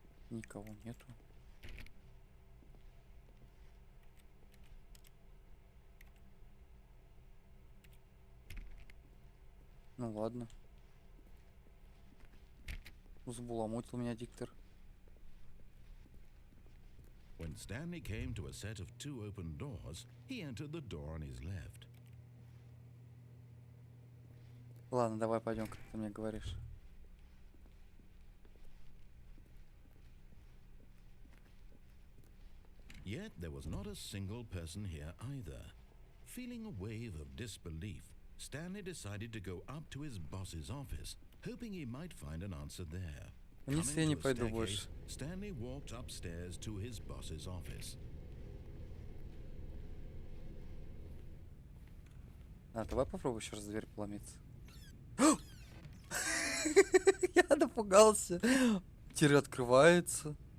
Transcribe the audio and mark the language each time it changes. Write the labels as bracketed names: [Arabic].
[Russian] Никого нету. Ну ладно. Взбаламутил меня диктор. [English] When Stanley came to a set of 2 open doors, he entered the door on his left. [Russian] Ладно, давай пойдем, как ты мне говоришь. [English] Yet there was not a single person here either. Feeling a wave of disbelief, Stanley decided to go up to his boss's office, hoping he might find an answer there. [Russian] Вниз я не пойду больше. [English] Stanley walked upstairs to his boss's office. [Russian] А, давай попробуй еще раз в дверь поломиться. Я напугался. Дверь открывается.